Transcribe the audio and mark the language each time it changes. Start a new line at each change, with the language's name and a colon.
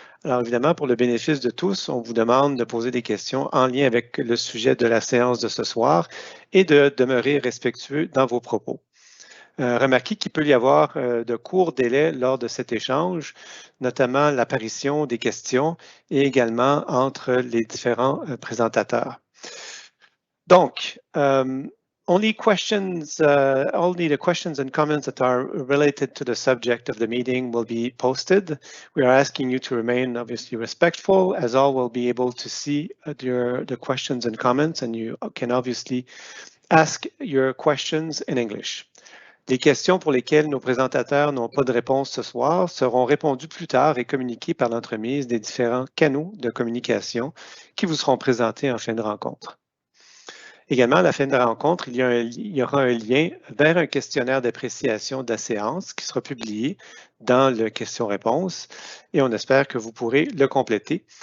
French: Alors, évidemment, pour le bénéfice de tous, on vous demande de poser des questions en lien avec le sujet de la séance de ce soir et de demeurer respectueux dans vos propos. Remarquez qu'il peut y avoir de courts délais lors de cet échange, notamment l'apparition des questions et également entre les différents présentateurs.
English: Donc, only the questions and comments that are related to the subject of the meeting will be posted. We are asking you to remain obviously respectful, as all will be able to see the questions and comments, and you can obviously ask your questions in English.
French: Les questions pour lesquelles nos présentateurs n'ont pas de réponse ce soir seront répondues plus tard et communiquées par l'entremise des différents canaux de communication qui vous seront présentés en fin de rencontre. Également, à la fin de la rencontre, il y aura un lien vers un questionnaire d'appréciation de la séance qui sera publié dans le question-réponse et on espère que vous pourrez le compléter.